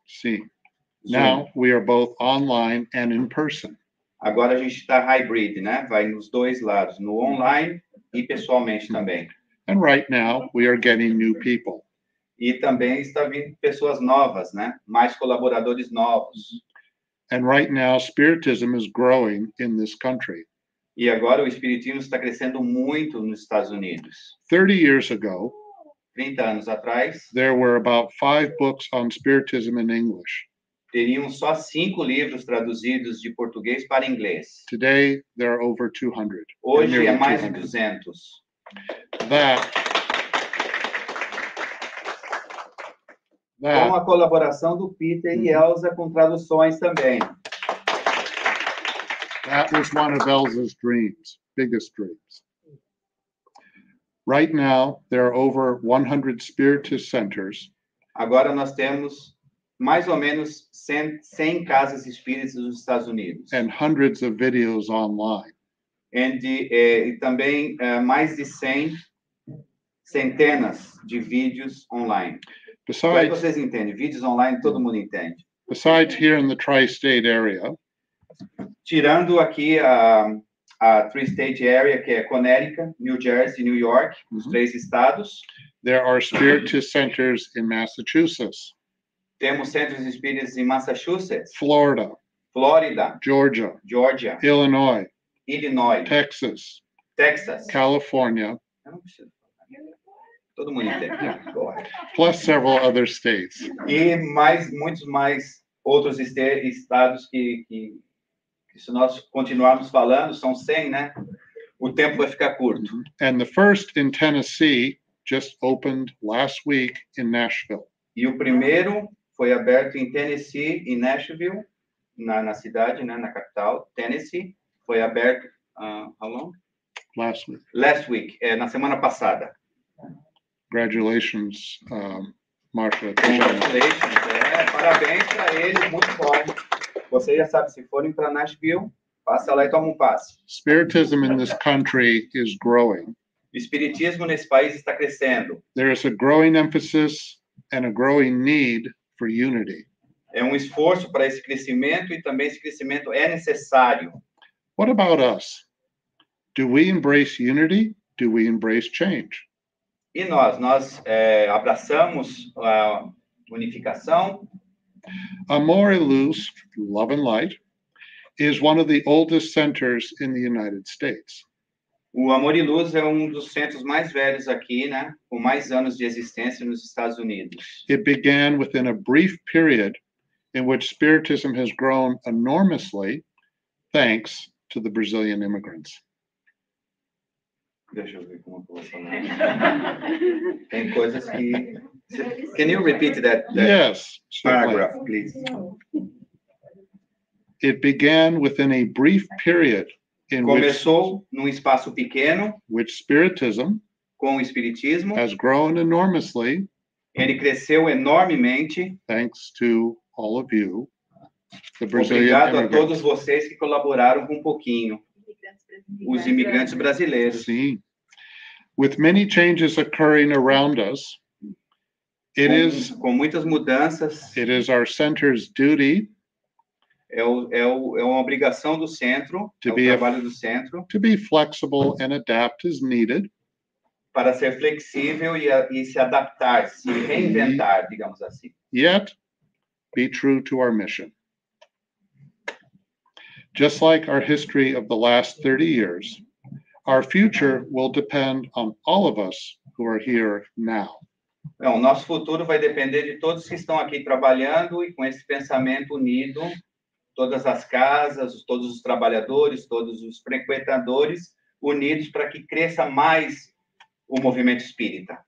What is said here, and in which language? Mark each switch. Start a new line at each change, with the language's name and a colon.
English: See, now we are both online and in person.
Portuguese: Agora a gente está hybrid, né? Vai nos dois lados, no online e pessoalmente também.
English: And right now we are getting new people.
Portuguese: E também está vindo pessoas novas, né? Mais colaboradores novos.
English: And right now Spiritism is growing in this country.
Portuguese: E agora o espiritismo está crescendo muito nos Estados Unidos.
English: 30 years ago,
Portuguese: 30 anos atrás,
English: there were about 5 books on Spiritism in English.
Portuguese: teriam só 5 livros traduzidos de português para inglês.
English: Today, there are over 200.
Portuguese: Hoje
English: nearly
Portuguese: é mais de
English: 200.
Portuguese: 200. Com a colaboração do Peter e Elza com traduções também.
English: That was one of Elza's dreams, biggest dreams. Right now, there are over 100 Spiritist centers
Portuguese: Agora nós temos mais ou menos 100 casas espíritas nos Estados Unidos.
English: and hundreds of videos online.
Portuguese: E também mais de centenas de vídeos online. Como é que
English: Besides,
Portuguese: vocês entendem? Vídeos online todo mundo entende.
English: besides here in the tri-state area,
Portuguese: Tirando aqui a Tri-State Area, que é Connecticut, New Jersey, New York, os 3 estados,
English: there are Spiritist centers in Massachusetts,
Portuguese: temos centros espíritas em Massachusetts,
English: Florida,
Portuguese: Flórida,
English: Georgia,
Portuguese: Georgia,
English: Illinois,
Portuguese: Illinois,
English: Texas,
Portuguese: Texas.
English: California,
Portuguese: Eu não preciso falar. Todo mundo entende. Boa.
English: plus several other states.
Portuguese: E muitos mais outros estados que se nós continuarmos falando, são 100, né? O tempo vai ficar curto.
English: And the first in Tennessee just opened last week in Nashville.
Portuguese: E o primeiro foi aberto em Tennessee, em Nashville, na cidade, né? Na capital, Tennessee. Foi aberto,
English: how long? Last week. Last week,
Portuguese: na semana passada.
English: Congratulations, Marcia. Congratulations,
Portuguese: parabéns para eles, muito bom. Você já sabe, se forem para Nashville, passa lá e toma um passe.
English: Spiritism in this country is growing.
Portuguese: O espiritismo nesse país está crescendo.
English: There is a growing emphasis and a growing need for unity.
Portuguese: É um esforço para esse crescimento e também esse crescimento é necessário.
English: What about us? Do we embrace unity? Do we embrace change?
Portuguese: E nós abraçamos a unificação.
English: Amor e Luz, Love and Light, is one of the oldest centers in the United States.
Portuguese: O Amor e Luz é um dos centros mais velhos aqui, né? Com mais anos de existência nos Estados Unidos.
English: It began within a brief period in which Spiritism has grown enormously thanks to the Brazilian immigrants.
Portuguese: Deixa eu ver como eu vou falar. Tem coisas que...
English: Can you repeat that Yes, certainly. paragraph, please? It began within a brief period in
Portuguese: Começou num espaço pequeno,
English: which Spiritism
Portuguese: com o espiritismo,
English: has grown enormously
Portuguese: Ele cresceu enormemente.
English: Thanks to all of you, the Brazilian
Portuguese: Obrigado a
English: immigrants.
Portuguese: todos vocês que colaboraram com um pouquinho. Os imigrantes brasileiros. Sim.
English: With many changes occurring around us,
Portuguese: Com muitas mudanças,
English: it is our center's duty
Portuguese: é uma obrigação do centro, é o trabalho do centro,
English: to be flexible and adapt as needed,
Portuguese: para ser flexível e se adaptar, se reinventar, digamos assim.
English: Yet be true to our mission. Just like our history of the last 30 years, our future will depend on all of us who are here now.
Portuguese: Então, o nosso futuro vai depender de todos que estão aqui trabalhando e com esse pensamento unido, todas as casas, todos os trabalhadores, todos os frequentadores unidos para que cresça mais o movimento espírita.